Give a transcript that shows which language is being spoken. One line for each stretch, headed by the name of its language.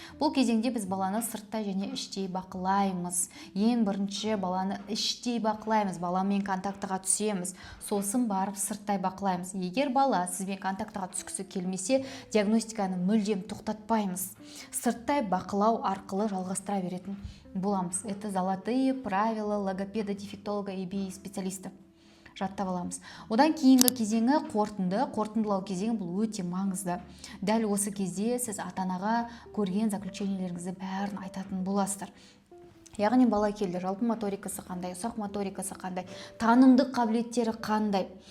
Kazakh: Бұл кезеңде біз баланы сырттай және іштей бақылаймыз. Ең бірінші баланы іштей бақылаймыз, баламен контактыға түсеміз. Сосын барып сырттай бақылаймыз. Егер бала сізбен контактыға түскісі келмесе, диагностиканы мүлдем тоқтатпаймыз. Сырттай бақылау арқылы жалғастыра беретін боламыз.
Russian: Это золотые правила логопеда, дефектолога и специалиста.
Kazakh: Жаттап аламыз. Одан кейінгі кезеңі қорытындылау кезеңі. Бұл өте маңызды. Дәл осы кезде сіз ата-анаға көрген заключениелеріңізді бәрін айтатын боласыздар. Яғни бала келді, жалпы моторикасы қандай, ұсақ моторикасы қандай, танымдық қабілеттері қандай.